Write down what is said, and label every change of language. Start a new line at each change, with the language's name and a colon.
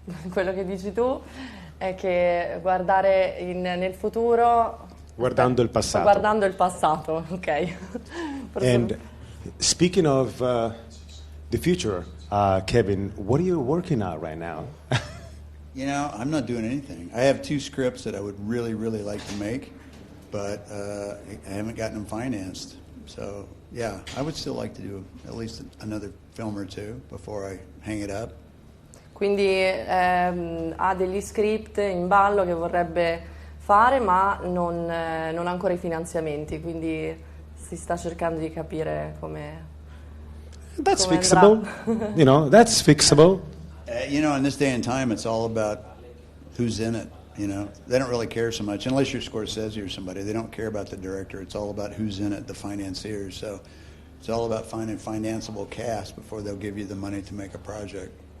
Italian: Quello che dici tu è che guardare nel futuro... Guardando il passato. Guardando il passato, ok.
English: And speaking of the future, Kevin, what are you working on right now? You know, I'm not doing anything. I have 2 scripts that I would really, really like to make, but I haven't gotten them financed. So, yeah, I would still like to do at least another film or 2 before I hang it up.
Italian: Quindi ha degli script in ballo che vorrebbe fare, ma non ha ancora i finanziamenti, quindi si sta cercando di capire come...
English: That's fixable. You know, that's fixable. You know, in this day and time, it's all about who's in it, you know. They don't really care so much, unless you're Scorsese or somebody. They don't care about the director. It's all about who's in it, the financiers. So it's all about finding financeable cast before they'll give you the money to make a project.